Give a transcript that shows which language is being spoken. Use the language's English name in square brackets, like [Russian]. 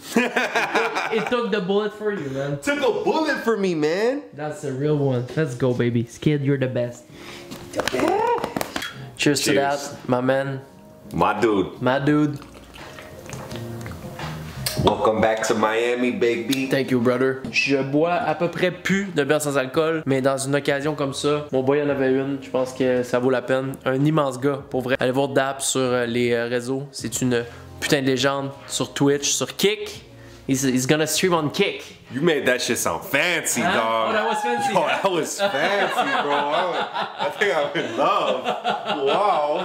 [English] It took the bullet for you, man. Took a bullet for me, man. That's the real one. Let's go, baby. Skid, you're the best. Cheers to that, my man. My dude. My dude. Welcome back to Miami, baby. Thank you, brother. [French] Je bois à peu près plus de bière sans alcool, mais dans une occasion comme ça, mon boy en avait une, je pense que ça vaut la peine. Un immense gars, pour vrai. Allez voir Dap sur les réseaux, c'est une putain de légende sur Twitch, sur Kick. [English] He's gonna stream on Kick. You made that shit sound fancy, Huh? dog. Oh, that was fancy. Oh, that was fancy, bro. I think I'm in love. Wow.